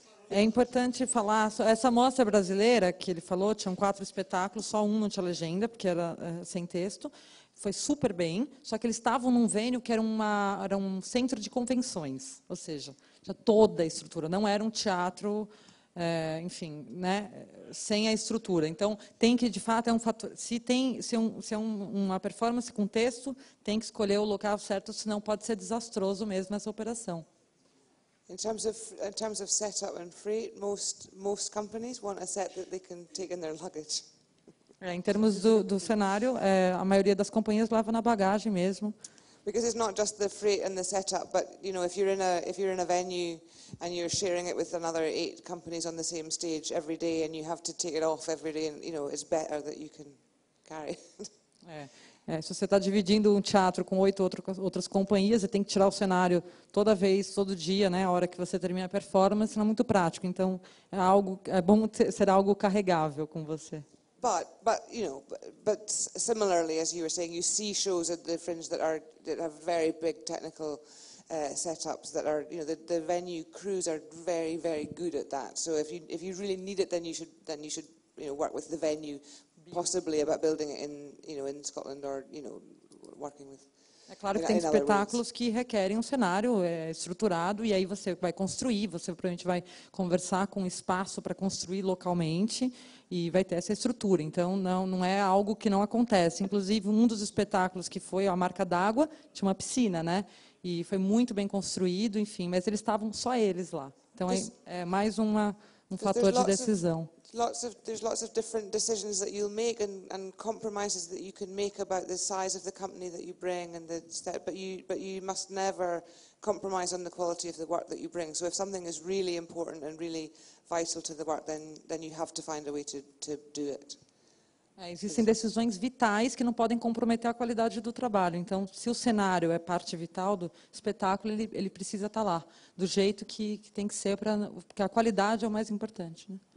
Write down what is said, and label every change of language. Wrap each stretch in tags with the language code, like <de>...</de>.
<pt>É importante falar, essa mostra brasileira que ele falou, tinham 4 espetáculos, só um não tinha legenda, porque era sem texto, foi super bem, só que eles estavam num venue que era um centro de convenções, ou seja, tinha toda a estrutura, não era um teatro, enfim, sem a estrutura. Então, tem que, de fato, é um fator, se é uma performance com texto, tem que escolher o local certo, senão pode ser desastroso mesmo essa operação.</pt> <en>In terms of setup and freight, most companies want a set that they can take in their luggage.</en> <pt>Em termos do cenário, a maioria das companhias leva na bagagem mesmo.</pt> <en>Because it's not just the freight and the setup, but if you're in a venue and you're sharing it with another 8 companies on the same stage every day, and you have to take it off every day, and it's better that you can carry.</en> <pt>Se você está dividindo um teatro com 8 outras companhias, você tem que tirar o cenário toda vez, todo dia, a hora que você termina a performance, não é muito prático. Então, é bom ser algo carregável com você.</pt> <en>But similarly, as you were saying, you see shows at the Fringe that have very big technical setups that are, the venue crews are very, very good at that. So if you really need it, then you should work with the venue. Possibly about building it in Scotland or working with.</en> <pt>É claro que tem espetáculos que requerem um cenário estruturado e aí você vai construir, você provavelmente vai conversar com um espaço para construir localmente e vai ter essa estrutura. Então não é algo que não acontece. Inclusive um dos espetáculos que foi a marca d'água tinha uma piscina, e foi muito bem construído, enfim, mas eles estavam só eles lá. Então é mais um fator de decisão.</pt> <en>There's lots of different decisions that you'll make and compromises that you can make about the size of the company that you bring and but you must never compromise on the quality of the work that you bring. So if something is really important and really vital to the work, then you have to find a way to do it.</en> <pt>Existem decisões vitais que não podem comprometer a qualidade do trabalho. Então, se o cenário é parte vital do espetáculo, ele precisa estar lá, do jeito que tem que ser, porque a qualidade é o mais importante.</pt>